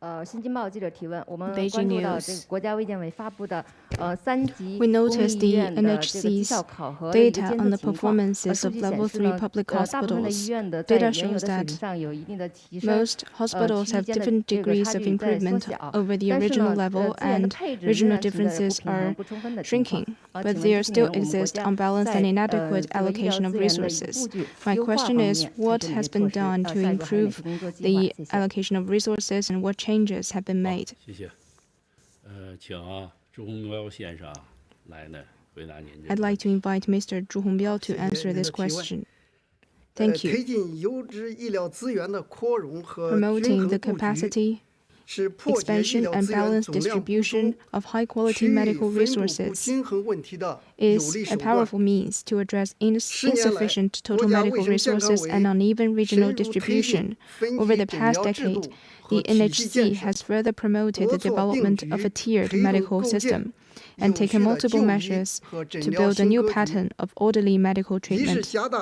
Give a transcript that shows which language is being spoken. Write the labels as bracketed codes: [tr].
[zh] 新京报记者提问，我们关注到这个国家卫健委发布的3级公立医院的这个绩效考核的一个监测情况。数据显示呢，大部分的医院的在原有的水平上有一定的提升。 [en] Most hospitals have different degrees of improvement over the original level, and regional differences are shrinking, but there still exists unbalanced and inadequate allocation of resources. My question is, what has been done to improve the allocation of resources, and what changes have been made? [zh] 谢谢。请朱洪彪先生来呢回答您。 [en] I'd like to invite Mr. Zhu Hongbiao to answer this question. Thank you. [zh] 推进优质医疗资源的扩容和 [en] Promoting the capacity expansion and balanced distribution of high-quality medical resources is a powerful means to address insufficient total medical resources and uneven regional distribution. Over the past decade, the NHC has further promoted the development of a tiered medical system and taken multiple measures to build a new pattern of orderly medical treatment.